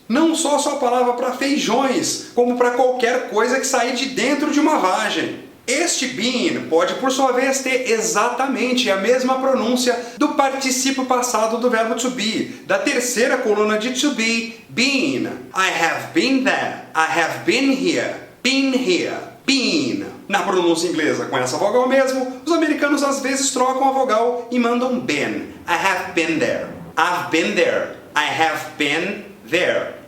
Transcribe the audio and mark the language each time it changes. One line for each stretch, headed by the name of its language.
Portuguese: Não só sua palavra para feijões, como para qualquer coisa que sair de dentro de uma vagem. Este bean pode, por sua vez, ter exatamente a mesma pronúncia do particípio passado do verbo to be, da terceira coluna de to be, been.
English: I have been there, I have been here, been.
Portuguese: Na pronúncia inglesa, com essa vogal mesmo, os americanos às vezes trocam a vogal e mandam been.
English: I have been there, I've been there, I have been there.